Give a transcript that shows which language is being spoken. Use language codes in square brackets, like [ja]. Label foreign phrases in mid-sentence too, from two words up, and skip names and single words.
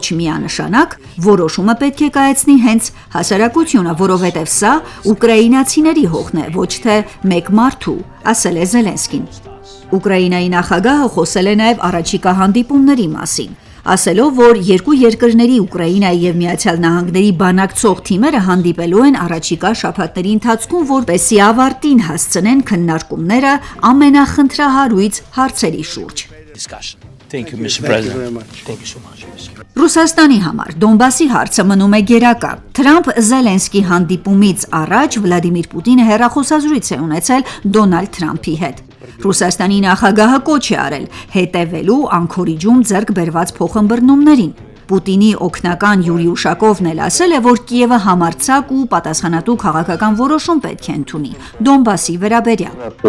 [hy] միանշանակ, որոշումը պետք է կայացնի հենց հասարակությունը, որովհետև սա ուկրաինացիների հողն է, ոչ թե մեկ մարդու, ասել է Զելենսկին։ Ուկրաինայի նախագահը խոսել է նաև առաջիկա հանդիպումների մասին, ասելով, որ երկու երկրների Ուկրաինայի և Միացյալ Նահանգների բանակցող թիմերը հանդիպելու են առաջիկա շաբաթների ընթացքում, որպեսզի ավարտին հասցնեն քննարկումները ամենախնդրահարույց հարցերի շուրջ։ [en] Thank you, Mr. President. Thank you so much. [hy] Ռուսաստանի համար Դոնբասի հարցը մնում է գերակա։ Թրամփ-Զելենսկի հանդիպումից առաջ Վլադիմիր Պուտինը հեռախոսազրույց է ունեցել Դոնալդ Թրամփի հետ։ Ռուսաստանի նախագահը կոչ է արել հետևելու Անկորիջում ձեռք բերված փոխըմբռնումներին։ Պուտինի օգնական Յուրի Ուշակովն էլ ասել է, որ Կիևը համարձակ ու պատասխանատու քաղաքական որոշում պետք է ընդունի Դոնբասի վերաբերյալ։